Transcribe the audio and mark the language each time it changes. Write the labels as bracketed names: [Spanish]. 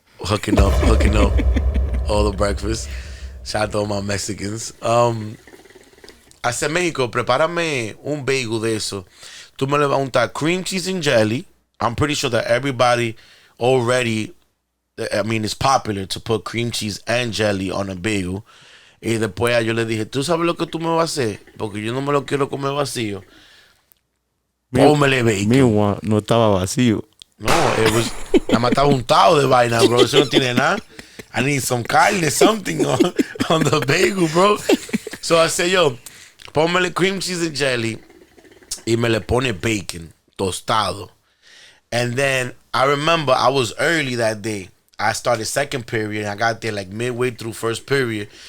[English] hooking up all the breakfast. Shout out to all my Mexicans. I said, [Spanish] Mexico, prepárame un bagel de eso. Tú me le vas a untar [English] cream cheese and jelly I'm pretty sure that everybody already, I mean, it's popular to put cream cheese and jelly on a bagel. [Spanish] Y después yo le dije, ¿tú sabes lo que tú me vas a hacer? Porque yo no me lo quiero comer vacío. Pómele bacon. [English] Meanwhile, [Spanish] no estaba vacío. No, [English] it was, [Spanish] nada más estaba untado de vaina, bro. Eso no tiene nada. [English] I need some [Spanish] carne, [English] something on the bagel, bro. So I said, yo, [Spanish] pómele [English] cream cheese and jelly. [Spanish] Y me le pone bacon, tostado. [English] And then I remember I was early that day. I started second period and I got there like midway through first period.